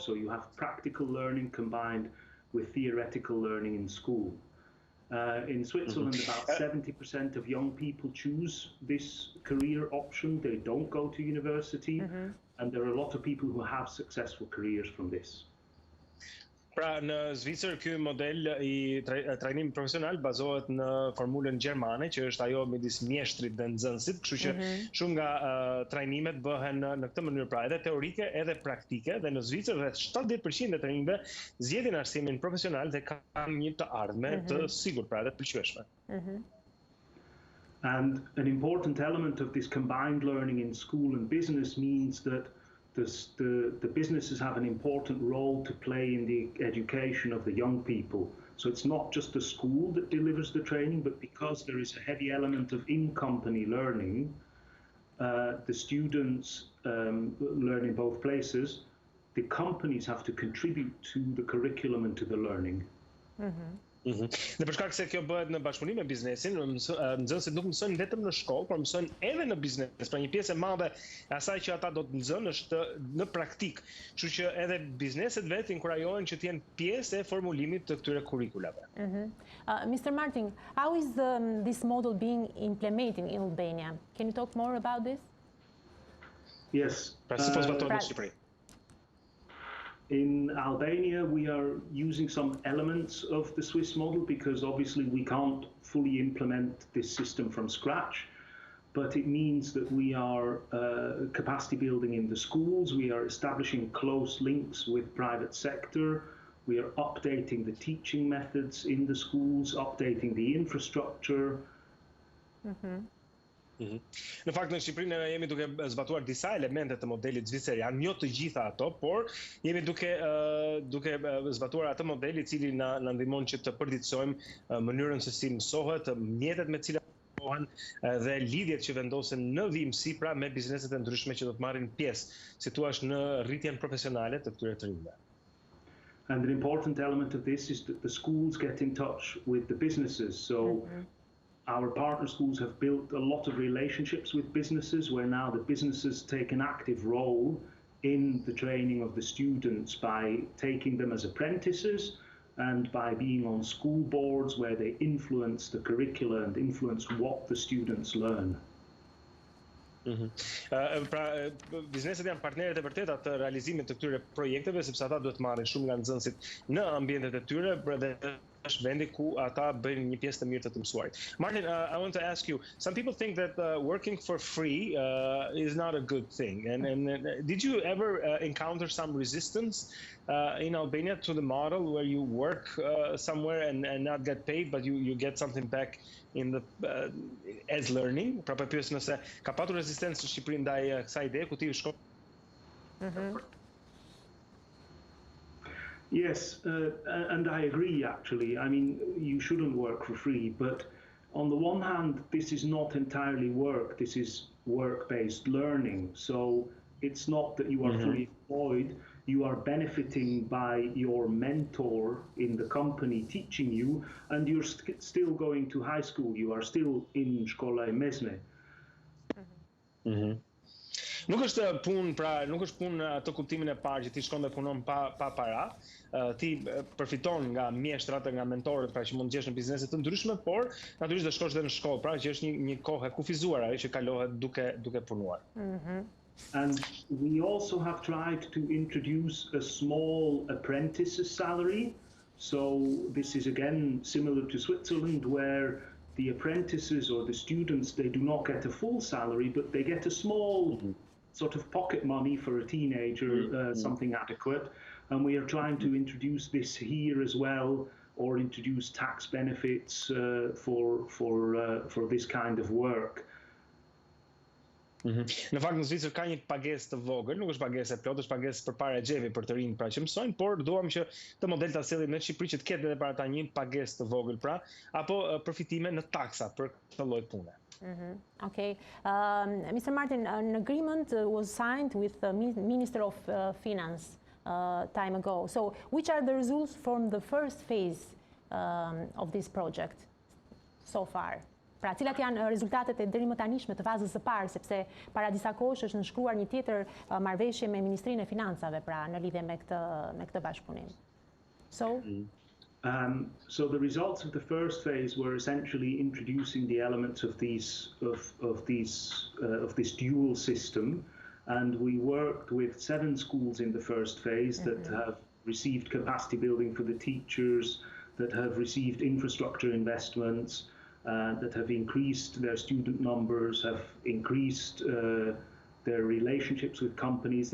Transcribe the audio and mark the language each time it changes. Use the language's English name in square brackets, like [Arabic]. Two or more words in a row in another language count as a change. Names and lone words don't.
[English] So you have practical learning combined with theoretical learning in school. In Switzerland, about 70% of young people choose this career option. They don't go to university, and there are a lot of people who have successful careers from this. [Albanian] Pra në Zvicër ky model i trajnimit profesional bazohet në formulën gjermane që është ajo midis mjeshtrit dhe nxënësit, kështu që shumë nga trajnimet bëhen në këtë mënyrë, pra edhe teorike edhe praktike, dhe në Zvicër rreth 70% e trajnimeve zgjedhin arsimin profesional dhe kanë një të ardhme të sigurt, pra edhe të pëlqyeshme. [English] And an important element of this combined learning in school and business means that the businesses have an important role to play in the education of the young people. So it's not just the school that delivers the training, but because there is a heavy element of in-company learning, the students learn in both places. The companies have to contribute to the curriculum and to the learning. [Albanian] Dhe për shkak se kjo bëhet në bashkëpunim me biznesin, nxënësit nuk mësojnë vetëm në shkollë, por mësojnë edhe në biznes. Pra një pjesë e madhe e asaj që ata do të nxënë është në praktik. Kështu që edhe bizneset vetë inkurajohen që të jenë pjesë e formulimit të këtyre kurrikulave. [English] Mr. Martin, how is this model being implemented in Albania? Can you talk more about this? Yes. [Albanian] Pra si po zbatohet në Shqipëri? [English] In Albania, we are using some elements of the Swiss model because obviously we can't fully implement this system from scratch, but it means that we are capacity building in the schools, we are establishing close links with private sector, we are updating the teaching methods in the schools, updating the infrastructure. [Albanian] Në fakt në Shqipëri ne jemi duke zbatuar disa elemente të modelit zviceran, jo të gjitha ato, por jemi duke zbatuar atë model i cili na ndihmon që të përditësojmë mënyrën se si mësohet, mjetet me të cilat mësohen dhe lidhjet që vendosen në vimësi pra me bizneset e ndryshme që do të marrin pjesë, si thua, në rritjen profesionale të këtyre trajnimeve. [English] And an important element of this is that the schools get in touch with the businesses. So our partner schools have built a lot of relationships with businesses where now the businesses take an active role in the training of the students by taking them as apprentices and by being on school boards where they influence the curricula and influence what the students learn. [Albanian] Pra, bizneset janë partnerët e vërteta të realizimit të këtyre projekteve, sepse ata duhet marrin shumë nga nxënësit në ambientet e tyre dhe është vendi ku ata bëjnë një pjesë të mirë të mësuarit. [English] Martin, I want to ask you, some people think that working for free is not a good thing. And did you ever encounter some resistance in Albania to the model where you work somewhere and not get paid, but you get something back in the as learning? [Albanian] Pra për pyes nëse ka patur rezistencë në Shqipëri ndaj kësaj ide ku ti shko. [English] Yes, and I agree actually. I mean, you shouldn't work for free, but on the one hand, this is not entirely work, this is work-based learning. So it's not that you are fully employed, you are benefiting by your mentor in the company teaching you, and you're still going to high school, you are still in [Albanian] Shkolla e Mesme. Nuk është punë, pra nuk është punë të kuptimin e parë që ti shkon dhe punon pa para. Ti përfiton nga mjeshtrat, nga mentorët, pra që mund të gjesh në biznese të ndryshme, por natyrisht do shkosh dhe në shkollë, pra që është një kohë e kufizuar ajo që kalohet duke punuar. [English] And we also have tried to introduce a small apprentice's salary. So this is again similar to Switzerland, where the apprentices or the students, they do not get a full salary, but they get a small sort of pocket money for a teenager, something adequate. And we are trying to introduce this here as well, or introduce tax benefits for this kind of work. [Albanian] Në fakt në Zvicër ka një pagesë të vogël, nuk është pagesë e plotë, është pagesë përpara xhevi për të rinj pra që mësojnë, por duam që të model ta sjellim në Shqipëri që të ketë edhe para ta një pagesë të vogël pra, apo përfitime në taksa për këtë lloj pune. [English] Okay. Mr. Martin, an agreement was signed with the Minister of Finance time ago. So, which are the results from the first phase of this project so far? [Albanian] Pra, cilat janë rezultatet e deri më tanishme të fazës së parë, sepse para disa kohësh është nënshkruar një tjetër marrëveshje me Ministrinë e Financave, pra në lidhje me këtë bashkëpunim. [English] So the results of the first phase were essentially introducing the elements of this dual system, and we worked with 7 schools in the first phase that have received capacity building for the teachers, that have received infrastructure investments, that have increased their student numbers, have increased their relationships with companies.